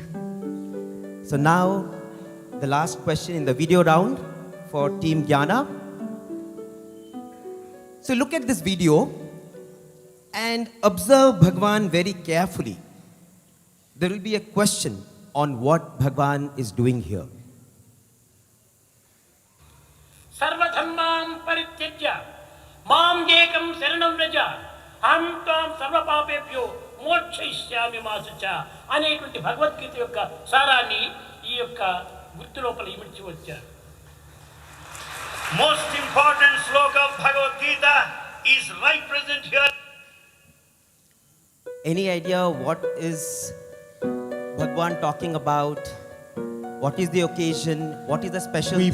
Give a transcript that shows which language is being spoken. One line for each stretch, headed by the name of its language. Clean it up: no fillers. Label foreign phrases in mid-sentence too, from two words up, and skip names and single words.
English: So now, the last question in the video round for Team Jnana. So look at this video and observe Bhagwan very carefully. There will be a question on what Bhagwan is doing here.
Sanskrit: सर्वधर्मान् परित्यज्य मां एकं शरणं व्रज अहं त्वां सर्वपापेभ्यो మోక్షయిష్యామి మాసుచ
Telugu: అనేటువంటి భగవద్గీత యొక్క సారాన్ని ఈ యొక్క గుర్తు లోపల ఇమిడ్చి వచ్చారు.
English: Most important sloka of Bhagavad Gita is right present here. Any idea what is Bhagwan talking about? What is the occasion? What is the special We